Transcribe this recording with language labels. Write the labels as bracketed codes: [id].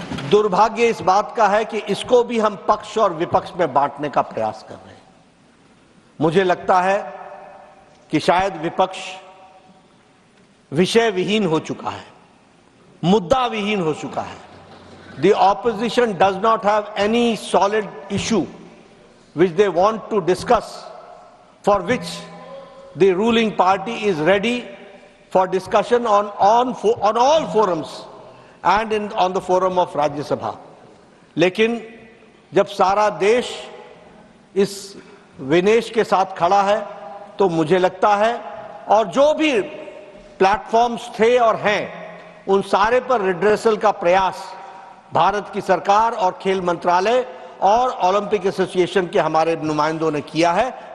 [hi] दुर्भाग्य इस बात का है कि इसको भी हम पक्ष और विपक्ष में बांटने का प्रयास कर रहे हैं. मुझे लगता है कि शायद विपक्ष विषय विहीन हो चुका है, मुद्दा विहीन हो चुका है. [en] The opposition does not have any solid issue which they want to discuss, for which the ruling party is ready for discussion on all forums and on the forum of Rajya Sabha. [hi] लेकिन जब सारा देश इस विनेश के साथ खड़ा है तो मुझे लगता है, और जो भी प्लेटफॉर्म्स थे और हैं, उन सारे पर रिड्रेसल का प्रयास भारत की सरकार और खेल मंत्रालय और ओलंपिक एसोसिएशन के हमारे नुमाइंदों ने किया है।